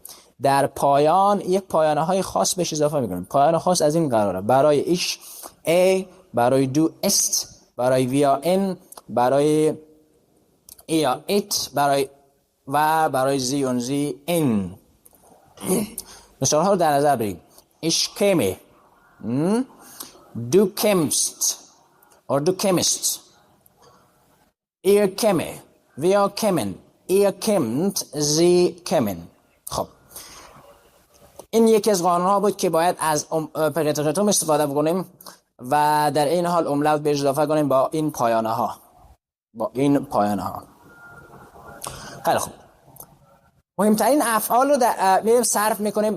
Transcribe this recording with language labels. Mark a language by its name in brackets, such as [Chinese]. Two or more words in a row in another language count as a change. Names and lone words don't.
[Persian] در پایان یک پایانه های خاص بهش اضافه میکنیم. پایانه خاص از این قراره. برای ایش ا، برای دو است، برای ویا ان، برای ایا ات، برای زی اون زی این. مثال ها رو در نظر بگیرید. [German] Ich käme. Du kämst. Or du kämst. Ihr käme. Wir kämen. Ihr kämt. Sie kämen. [Persian] خب این یکی از قانون ها بود که باید از پرستراتوم استفاده بکنیم و در این حال املاوت بهش اضافه کنیم با این پایانه ها. خیلی خوب. مهمترین افعال رو میریم صرف میکنیم.